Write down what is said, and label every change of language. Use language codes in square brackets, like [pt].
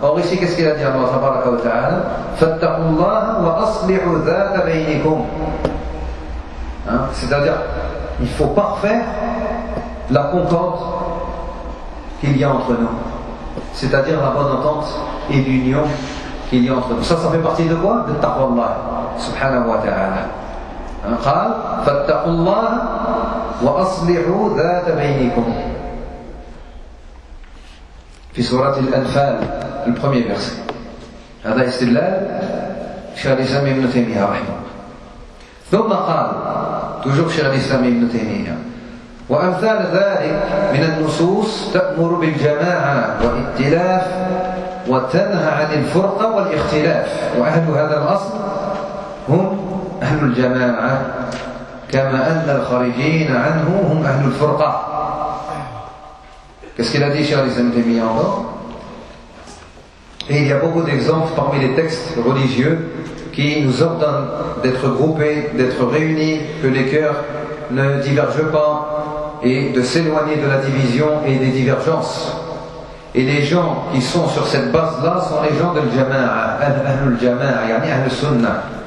[fr] Or ici qu'est-ce qu'il a dit Allah Tabaraka wa Ta'ala [ar] فاتقوا الله وأصلحوا ذات بينكم [fr] hein? C'est-à-dire il faut parfaire la concorde qu'il y a entre nous. C'est-à-dire la bonne entente et l'union qu'il y a entre nous. Ça, ça fait partie de quoi ? De taqwa Allah, subhanahu wa ta'ala. Hein, [ar] قال, فَاتَّقُوا اللَّهَ وَأَصْلِحُوا ذَاتَ بَيْنِكُمْ في سورة الأنفال, [fr] le premier verset. [ar] هذا استدلال شيخ الإسلام ابن تيمية رحمه الله. ثم قال, [fr] toujours [ar] شيخ الإسلام ابن تيمية, وأمثال ذلك من النصوص تأمر بالجماعة والائتلاف وتنهى عن الفرقة والاختلاف وأهل هذا الأصل هم أهل الجماعة كما أن الخارجين عنه هم أهل الفرقة [fr] Qu'est-ce qu'il a dit, chers amis, t'es mis en bas? Et il y a beaucoup d'exemples parmi les textes religieux qui nous ordonnent d'être groupés, d'être réunis, que les cœurs ne divergent pas, et de s'éloigner de la division et des divergences. Et les gens qui sont sur cette base-là sont les gens de l'jama'a, ahlul jama'a, yani ahlul sunna.